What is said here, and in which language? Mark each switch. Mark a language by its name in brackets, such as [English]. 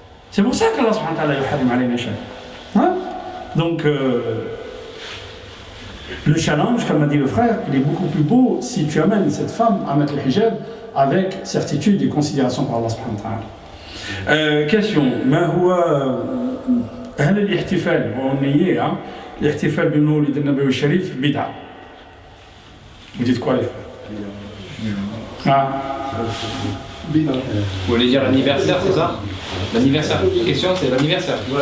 [French] C'est pour ça qu'Allah subhanahu wa ta'ala [Arabic] yuharim alayna shay. [French] Hein? Donc, le challenge, comme a dit le frère, il est beaucoup plus beau si tu amènes cette femme à mettre le hijab avec certitude et considération par Allah subhanahu wa ta'ala. Question. [Arabic] ما هو هل الاحتفال والنية الاحتفال بمولد النبي الشريف بدعة؟ [French] Vous dites quoi les frères? Vous voulez dire l'anniversaire, c'est ça? L'anniversaire. La question, c'est l'anniversaire.